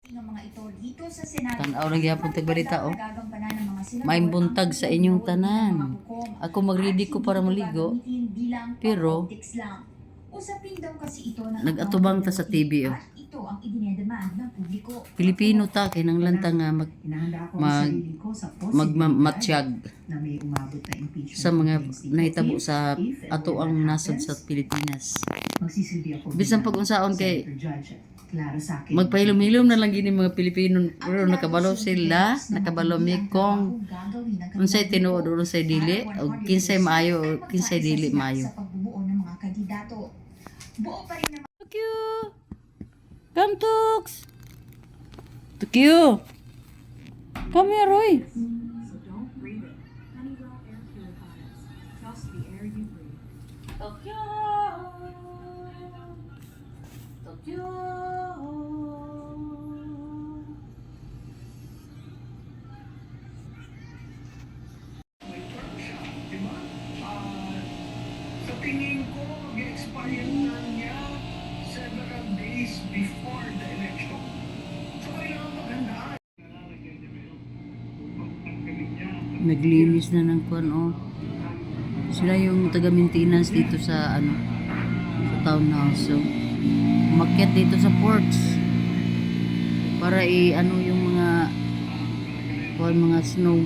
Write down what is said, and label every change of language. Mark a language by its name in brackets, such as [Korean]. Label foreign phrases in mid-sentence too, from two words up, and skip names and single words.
[Filipino] ng mga ito dito sa Senado. [Cebuano] Tanaw lang yapon tagbalita oh. May buntag sa inyong tanan. Ako mag-ready ko para maligo. [Filipino] Pero usapin daw kasi ito ng [Cebuano] nag-atubang ta sa TV oh. [Filipino] Ito ang idinedemand ng publiko. [Cebuano] Pilipino ta kay nang lanta nga magmatsyag sa mga nahitabo sa ato ang nasod sa Pilipinas. Bisan pag-unsaon kay magpahilom-hilom na lang gini mga Pilipino pero nakabalo sila, nakabalo mi kung unsay tinuod o unsay dili o kinsay maayo o kinsay dili maayo. [Filipino] Sa pagbubuo ng mga kandidato. Buo pa rin naman. [English] Tukyo! Come, Tux! Tukyo! Come here, Roy! So don't breathe it. Honeywell air purifiers. Trust the air you breathe. Tokyo! Tokyo! [Filipino] Diba? Sa tingin ko, mag-expire na niya several days before the election. So, kailangan magandaan. Naglinis na ng kwan, oh. Sila yung taga-maintenance dito sa, sa townhouse. So, umakyat dito sa ports para yung mga snow.